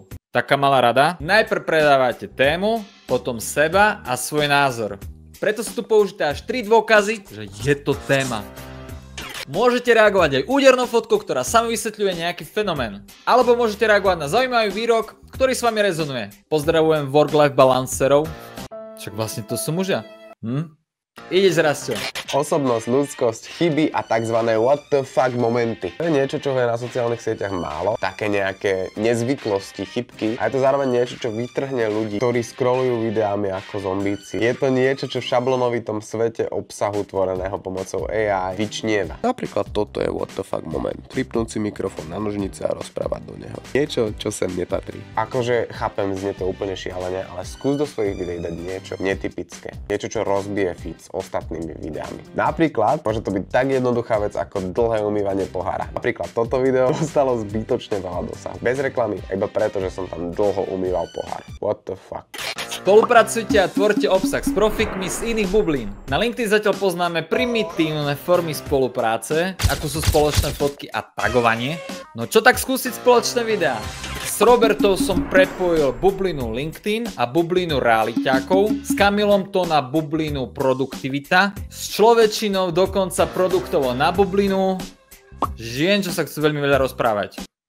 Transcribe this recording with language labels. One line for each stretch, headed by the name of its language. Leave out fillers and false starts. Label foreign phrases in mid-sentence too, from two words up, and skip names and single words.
Slovak: Taká malá rada, najprv predávajte tému, potom seba a svoj názor. Preto sú tu použité až 3 dôkazy, že je to téma. Môžete reagovať aj údernou fotkou, ktorá sami vysvetľuje nejaký fenomén. Alebo môžete reagovať na zaujímavý výrok, ktorý s vami rezonuje. Pozdravujem work-life balancerov. Však vlastne to sú mužia. Ideš, Rastio. Osobnosť, ľudskosť, chyby a tzv.
English: What the fuck
Slovak: momenty. To je niečo, čo je na sociálnych sieťach málo. Také nejaké nezvyklosti, chybky. A je to zároveň niečo, čo vytrhne ľudí, ktorí scrollujú videami ako zombíci. Je to niečo, čo v šablonovitom svete obsahu tvoreného pomocou AI vyčnieva. Napríklad toto je
English: what the fuck
Slovak: moment. Pripnúť si mikrofón na nožnice a rozprávať do neho. Niečo, čo sem nepatrí. Akože chápem, znie to úplne šialene, ale skús do svojich videí dať niečo netypické. Niečo, čo rozbije feed s ostatnými videami. Napríklad, môže to byť tak jednoduchá vec ako dlhé umývanie pohára. Napríklad toto video dostalo zbytočne veľa dosahu. Bez reklamy, iba preto, že som tam dlho umýval pohár.
English: What the fuck.
Slovak: Spolupracujte a tvorte obsah s profikmi z iných bublín. Na LinkedIn zatiaľ poznáme primitívne formy spolupráce, ako sú spoločné fotky a tagovanie. No čo tak skúsiť spoločné videá? S Robertou som prepojil bublinu LinkedIn a bublinu realiťákov, s Kamilom to na bublinu produktivita, s človečinou dokonca produktovo na bublinu žien, čo sa chcú veľmi veľa rozprávať.